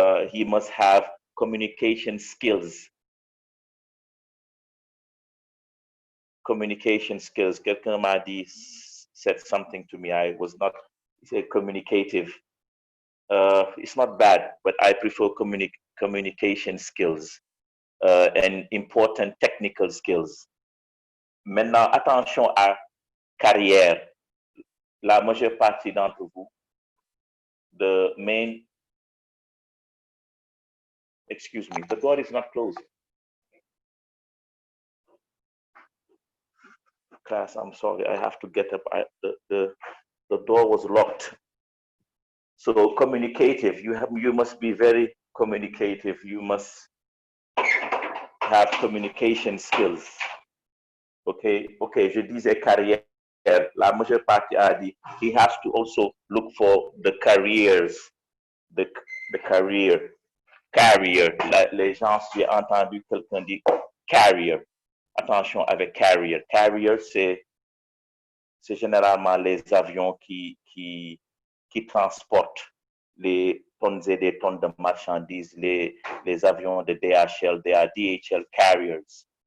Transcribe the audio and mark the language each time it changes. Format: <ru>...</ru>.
<en>He must have communication skills.</en> <fr>Quelqu'un m'a dit,</fr> <en>said something to me. I was not, he said communicative. It's not bad, but I prefer communication skills and important technical skills.</en> <fr>Maintenant, attention à carrière. La majeure partie d'entre vous,</fr> <en>excuse me, the door is not closed. Class, I'm sorry, I have to get up. The door was locked. So communicative, you must be very communicative. You must have communication skills.</en> <fr>Okay, je disais carrière. La majeure partie a dit,</fr> <en>he has to also look for the careers, the career carrier.</en> <fr>Les gens, j'ai entendu quelqu'un dire carrier. Attention avec carrier. Carrier, c'est généralement les avions qui transportent les tonnes et des tonnes de marchandises, les avions de DHL,</fr> <en>they are DHL carriers.</en>